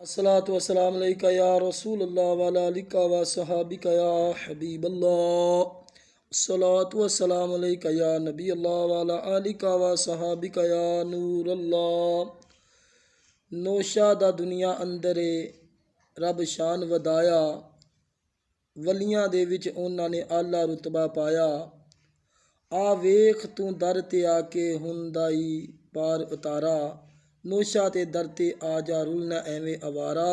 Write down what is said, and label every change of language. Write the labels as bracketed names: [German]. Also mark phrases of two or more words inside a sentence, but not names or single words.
[Arabic] الصلاة والسلام عليك يا رسول الله وعلى آلك وأصحابك يا حبيب الله. الصلاة والسلام عليك يا نبي الله وعلى آلك وأصحابك يا نور الله. [Punjabi] نوشہ دا دنیا اندر رب شان ودھایا، ولیاں دے وچ اوہناں نے اعلیٰ رتبہ پایا. آ ویکھ تو در تے آ کے ہوندا ای پار اتارا، نوشہ تے در تے آ جا رلنا ایویں آوارہ.